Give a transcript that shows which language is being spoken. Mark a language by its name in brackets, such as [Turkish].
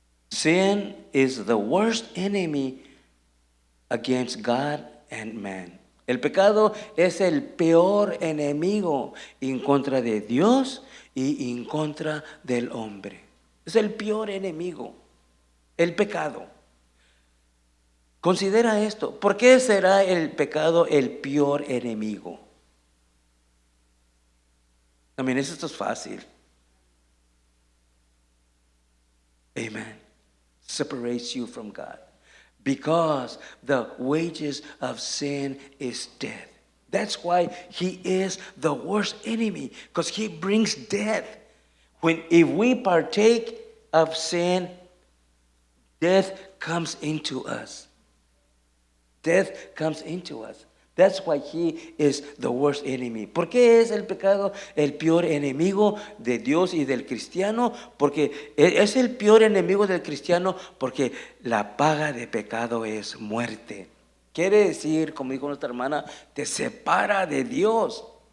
[English] Sin is the worst enemy against God and man. [Spanish] El pecado es el peor enemigo en contra de Dios y en contra del hombre. Es el peor enemigo, el pecado. Considera esto. ¿Por qué será el pecado el peor enemigo? Esto es fácil. [English] Amen. Separates you from God. Because the wages of sin is death. That's why he is the worst enemy, because he brings death. If we partake of sin, death comes into us. Death comes into us. That's why he is the worst enemy. [Spanish] ¿Por qué es el pecado el peor enemigo de Dios y del cristiano? Porque es el peor enemigo del cristiano porque la paga de pecado es muerte. Quiere decir, como dijo nuestra hermana, te separa de Dios.